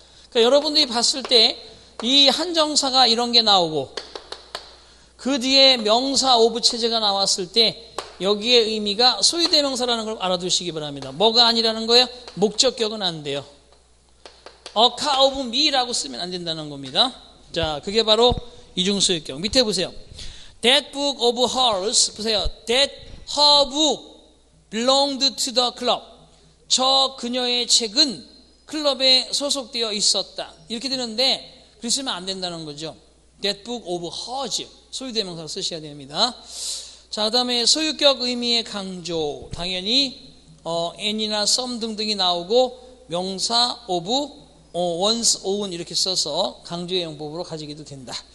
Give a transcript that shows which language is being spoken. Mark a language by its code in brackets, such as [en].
[ko] 그러니까 여러분들이 봤을 때 이 한정사가 이런 게 나오고 그 뒤에 명사 오브 체제가 나왔을 때 여기에 의미가 소유대명사라는 걸 알아두시기 바랍니다. 뭐가 아니라는 거예요? 목적격은 안 돼요. [en] A car of me [ko] 라고 쓰면 안 된다는 겁니다. 자, 그게 바로 이중소유격. 밑에 보세요. [en] That book of hers, [ko] 보세요. [en] That her book belonged to the club. [ko] 저 그녀의 책은 클럽에 소속되어 있었다. 이렇게 되는데 그렇게 쓰면 안 된다는 거죠. [en] That book of hers. [ko] 소유대명사로 쓰셔야 됩니다. 자, 그 다음에 소유격 의미의 강조. 당연히 an이나 some 등등이 나오고 명사 of once, own 이렇게 써서 강조의 용법으로 가지기도 된다.